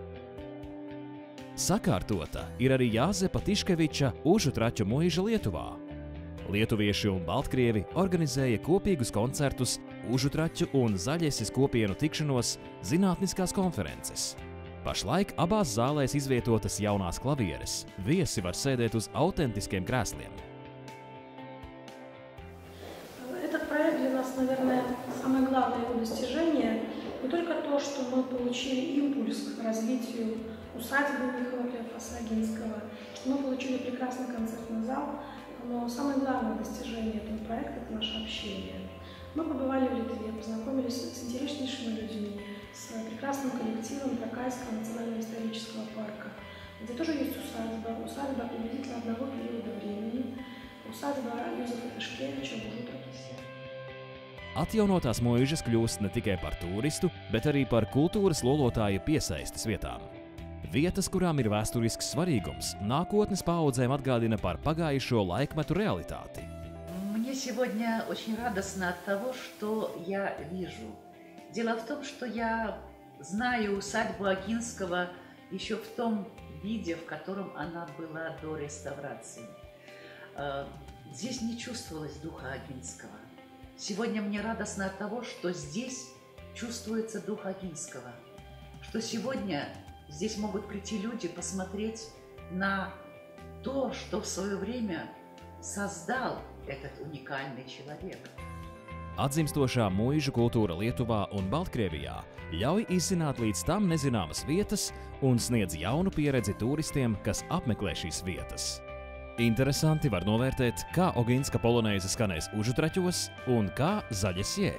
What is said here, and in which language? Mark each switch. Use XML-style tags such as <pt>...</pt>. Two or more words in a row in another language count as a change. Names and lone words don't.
<lv>Sakārtota ir arī Jāzepa Tiškeviča Užutraķu muiža Lietuvā. Lietuvieši un baltkrievi organizēja kopīgus koncertus, Užutraķu un Zaļeses kopienu tikšanos, zinātniskās konferences. Pašlaik abās zālēs izvietotas jaunās klavieres, viesi var sēdēt uz autentiskiem krēsliem.</lv> <ru>Наверное, самое главное его достижение не только то, что мы получили импульс к развитию усадьбы Михаила Клеофаса Огинского, что мы получили прекрасный концертный зал, но самое главное достижение этого проекта – это наше общение. Мы побывали в Литве, познакомились с интереснейшими людьми, с прекрасным коллективом Токайского национального исторического парка, где тоже есть усадьба приблизительно одного периода времени, усадьба Юзефа Тишкевича в Užutraķis.</ru> <lv>Atjaunotās muižas kļūst ne tikai par turistu, bet arī par kultūras lolotāju piesaistes vietām. Vietas, kurām ir vēsturisks svarīgums, nākotnes paaudzēm atgādina par pagājušo laikmetu realitāti.</lv> <ru>Мне сегодня очень радостно от того, что я вижу. Дело в том, что я знаю усадьбу Огинского еще в том виде, в котором она была до реставрации. Здесь не чувствовалось духа Огинского. Сегодня мне радостно от того, что здесь чувствуется дух Огинского, что сегодня здесь могут прийти люди посмотреть на то, что в свое время создал этот уникальный человек.</ru> <lv>Atzimstošā muižu kultūra Lietuvā un Baltkrievijā ļauj izzināt līdz tam nezināmas vietas un sniedz jaunu pieredzi turistiem, kas apmeklē šīs vietas. Interesanti var novērtēt, kā Oginska polonēze skanēs Užutraķos un kā Zaļesjē.</lv>